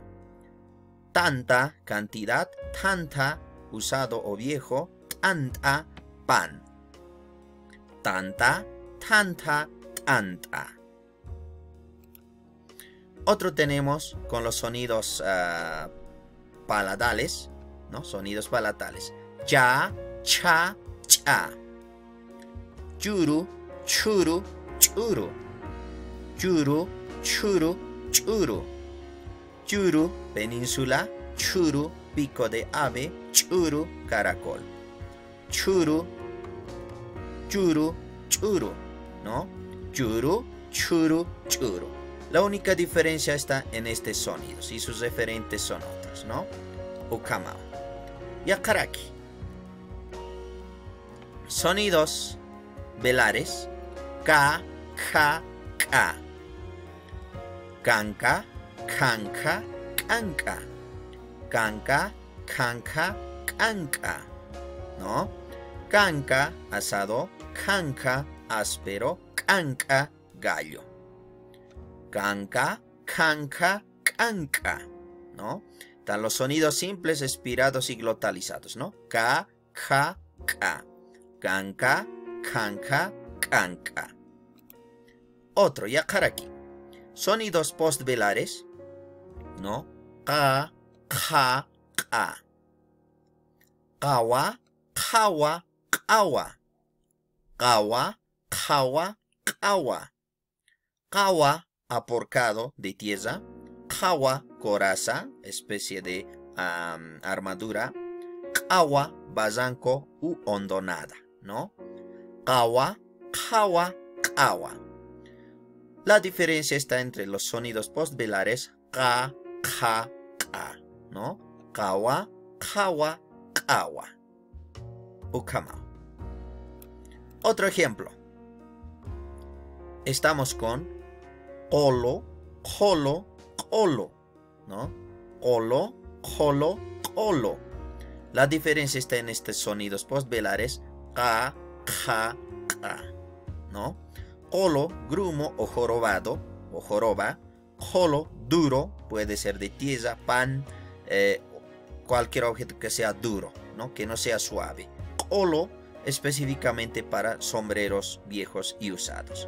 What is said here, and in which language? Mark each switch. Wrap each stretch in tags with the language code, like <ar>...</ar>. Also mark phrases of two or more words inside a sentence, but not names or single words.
<es>Tanta, cantidad, tanta, usado o viejo, tanta, pan.</es> <ay>Tanta, tanta, tanta.</ay> <es>Otro tenemos con los sonidos palatales, ¿no? Sonidos palatales. Ya, cha, cha.</es> <ay>Churu, churu, churu. Churu, churu, churu.</ay> <es>Churu, península. Churu, pico de ave.</es> <ay>Churu, caracol. Churu, churu, churu, ¿no? Churu, churu, churu.</ay> <es>La única diferencia está en estos sonidos y sus referentes son otros, ¿no?</es> <ay>Ukamao. Yakaraki.</ay> <es>Sonidos velares.</es> <ay>Ka, ka, ka. Kanka, kanka, kanka. Kanka, kanka, kanka, ¿no?</ay> <es>Kanka, asado. Kanka, áspero.</es> <ay>Kanka, gallo. Kanka, kanka, kanka,</ay> <es>¿no? Están los sonidos simples, expirados y glotalizados, ¿no?</es> <ay>Ka, ka, ka. Kanka, kanka, kanka.</ay> <es>Otro, yakaraki. Sonidos postvelares, ¿no?</es> <ay>Ka, ka, ka. Kawa, kawa, kawa. Kawa, kawa, kawa.</ay> <es>Kawa, aporcado de tierra. Kawa, coraza, especie de armadura. Kawa, barranco u hondonada, ¿no?</es> <ay>Kawa, kawa, kawa. La diferencia está entre los sonidos postvelares. Ka, ka, ka, ¿no? Kawa, kawa, kawa. Ukamao.</ay> <es>Otro ejemplo. Estamos con</es> <ay>Olo, jolo, colo,</ay> <es>¿no?</es> <ay>Olo, jolo, colo.</ay> <es>La diferencia está en estos sonidos postvelares.</es> <ay>Ka, ka, ka,</ay> <es>¿no? Colo, grumo o jorobado, o joroba. Jolo, duro, puede ser de tierra, pan, cualquier objeto que sea duro, ¿no? Que no sea suave. Colo, específicamente para sombreros viejos y usados.</es>